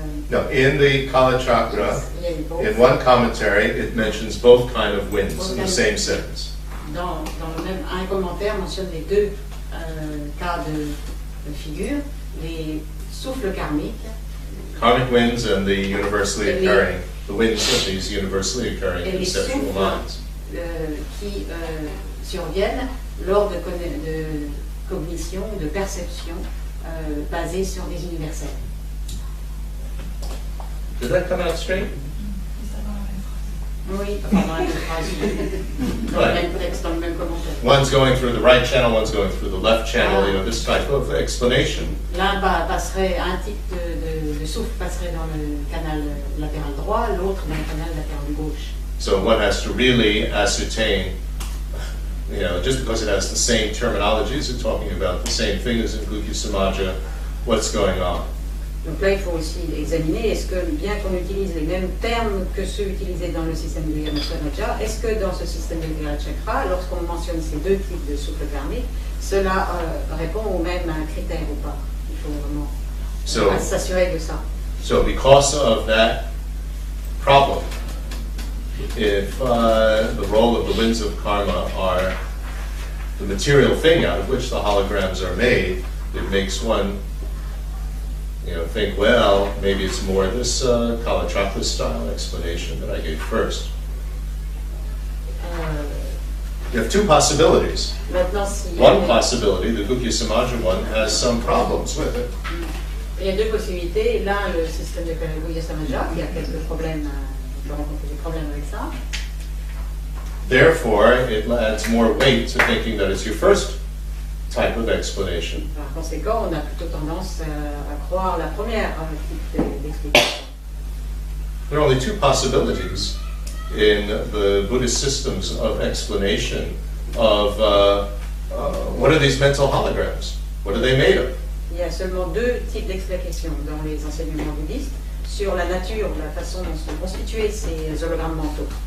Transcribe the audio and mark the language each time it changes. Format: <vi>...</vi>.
<en>No, in the Kalachakra, in one commentary, it mentions both kind of winds in the same sentence.</en> <fr>Dans le même, un commentaire mentionne les deux cas de figure, les souffles karmiques.</fr> <en>Karmic winds and the universally occurring, the winds of these universally occurring conceptual minds.</en> <fr>Qui surviennent lors de cognition, de perception basées sur des universels.</fr> <en>Did that come out straight?</en> <fr>Oui, dans la même phrase, dans le même texte, dans le même commentaire.</fr> <en>One's going through the right channel, one's going through the left channel, you know, this type of explanation.</en> <fr>L'un passerait, un type de souffle passerait dans le canal latéral droit, l'autre dans le canal latéral gauche.</fr> <en>So one has to really ascertain, you know, just because it has the same terminologies and talking about the same thing as in Guhya Samaja, what's going on.</en> <fr>Donc là, il faut aussi examiner, est-ce que, bien qu'on utilise les mêmes termes que ceux utilisés dans le système de Guhya Samaja, est-ce que dans ce système de Kalachakra, lorsqu'on mentionne ces deux types de souffles karmiques, cela répond aux mêmes critères ou pas? Il faut vraiment s'assurer de ça.</fr> <en>So because of that problem, if the role of the winds of karma are the material thing out of which the holograms are made, it makes one, you know, think, well, maybe it's more this Kalachakra style explanation that I gave first. You have two possibilities. One possibility, the Guhya Samaja one, has some problems with it.</en> <fr>Il y a deux possibilités. L'un, le système de Guhya Samaja, qui a quelques problèmes, on peut rencontrer des problèmes avec ça.</fr> <en>therefore, it adds more weight to thinking that it's your first type of explanation.</en> <fr>Par conséquent, on a plutôt tendance à croire la première type d'explication.</fr> <en>There are only two possibilities in the Buddhist systems of explanation of what are these mental holograms? What are they made of?</en> <fr>Il y a seulement deux types d'explications dans les enseignements bouddhistes sur la nature, la façon dont sont constitués ces hologrammes mentaux.</fr>